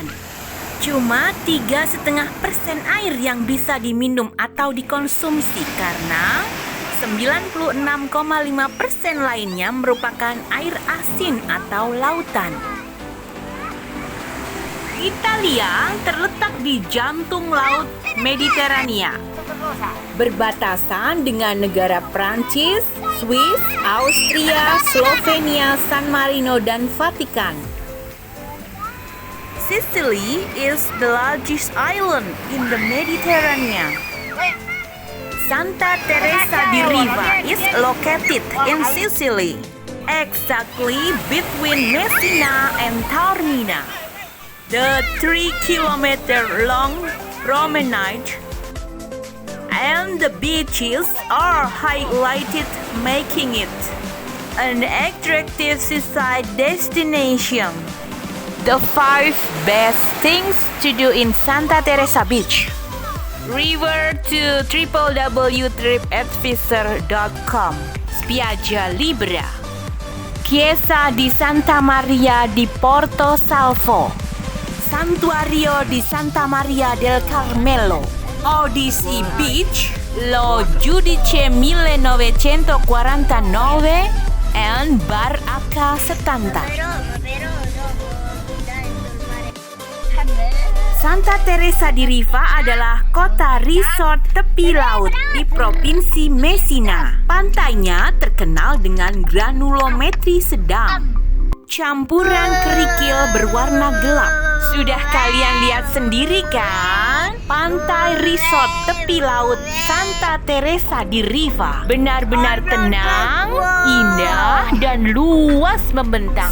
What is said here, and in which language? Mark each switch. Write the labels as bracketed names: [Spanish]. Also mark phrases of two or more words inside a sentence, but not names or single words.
[Indonesian] Cuma 3,5% air yang bisa diminum atau dikonsumsi karena 96,5% lainnya merupakan air asin atau lautan. Italia terletak di jantung Laut Mediterania, berbatasan dengan negara Prancis, Swiss, Austria, Slovenia, San Marino, dan Vatikan. [English] Sicily is the largest island in the Mediterranean. Santa Teresa di Riva is located in Sicily, exactly between Messina and Taormina. The 3-kilometer-long promenade and the beaches are highlighted, making it an attractive seaside destination. The 5 best things to do in Santa Teresa Beach. River to www.tripadvisor.com. Spiaggia Libera. Chiesa di Santa Maria di Porto Salvo. Santuario di Santa Maria del Carmelo, Odyssey Beach, Lo Giudice 1949, and Bar Acca 70. [Indonesian] Santa Teresa di Riva adalah kota resort tepi laut di Provinsi Messina. Pantainya terkenal dengan granulometri sedang. Campuran kerikil berwarna gelap. Sudah kalian lihat sendiri kan? Pantai resort tepi laut Santa Teresa di Riva benar-benar tenang, indah, dan luas membentang.